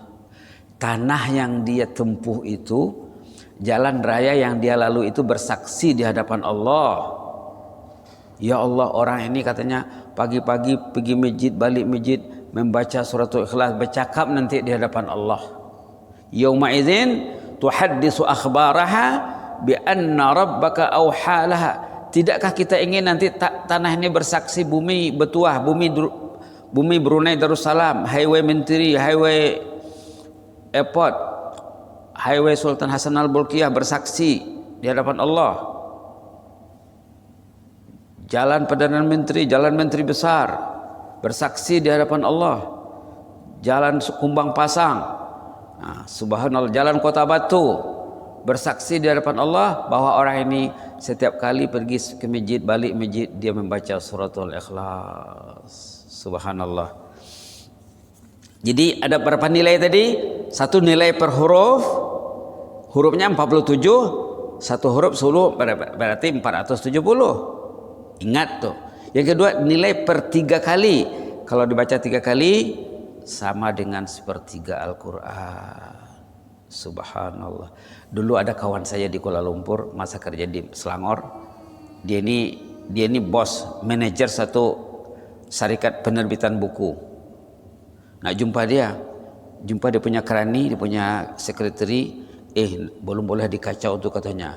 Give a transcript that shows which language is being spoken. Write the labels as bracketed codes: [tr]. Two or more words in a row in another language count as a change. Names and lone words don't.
[ms] Tanah yang dia tempuh itu, jalan raya yang dia lalui itu bersaksi di hadapan Allah. Ya Allah, orang ini katanya pagi-pagi pergi masjid, balik masjid, membaca suratul Ikhlas, bercakap nanti di hadapan Allah. [ar] يومئذ تحدث أخبارها بأن ربك أوحى لها. [ms] Tidakkah kita ingin nanti tanah ini bersaksi, bumi bertuah, bumi Brunei Darussalam, highway Menteri, highway airport, highway Sultan Hasan Al-Bolkiah bersaksi di hadapan Allah. Jalan Perdana Menteri, jalan Menteri besar bersaksi di hadapan Allah. Jalan Kumbang Pasang, subhanallah, jalan Kota Batu bersaksi di hadapan Allah bahwa orang ini setiap kali pergi ke masjid, balik masjid, dia membaca suratul Ikhlas. Subhanallah. Jadi ada berapa nilai tadi? Satu nilai per huruf. Hurufnya 47, satu huruf 10 berarti 470. Ingat tuh. Yang kedua, nilai per 3 kali. Kalau dibaca 3 kali sama dengan sepertiga Al-Quran. Subhanallah. Dulu ada kawan saya di Kuala Lumpur, masa kerja di Selangor. Dia ini bos, manajer satu syarikat penerbitan buku. Nak jumpa dia punya kerani, dia punya sekretari, belum boleh dikacau tuh katanya.